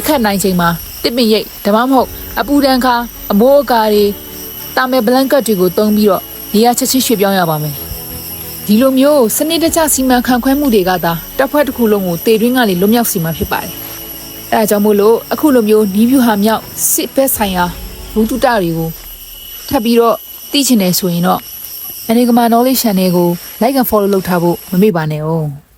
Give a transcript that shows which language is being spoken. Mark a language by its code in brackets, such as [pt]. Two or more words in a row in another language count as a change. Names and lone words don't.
[my] ခတ်နိုင်ချိန်မှာတစ်ပင်ရိပ်ဒါမှမဟုတ်အပူဒဏ်ခါအမိုးအကာတွေတာမယ်ဘလန်ကတ်တွေကိုတုံးပြီးတော့နေရာချက်ချင်းရွှေ့ပြောင်းရပါမယ်ဒီလိုမျိုးစနစ်တကျစီမံခန့်ခွဲမှုတွေကသာတပ်ဖွဲ့တစ်ခုလုံးကိုတေတွင်းကနေလွတ်မြောက်စေမှာဖြစ်ပါတယ်အဲဒါကြောင့်မို့လို့အခုလိုမျိုးနီးဗျူဟာမြောက်စစ်ဘက်ဆိုင်ရာဘူတုတတွေကိုထပ်ပြီးတော့သိချင်တယ်ဆိုရင်တော့အနေကမာ [en] knowledge channel [my] ကို [en] like and follow [my] လုပ်ထားဖို့မမေ့ပါနဲ့哦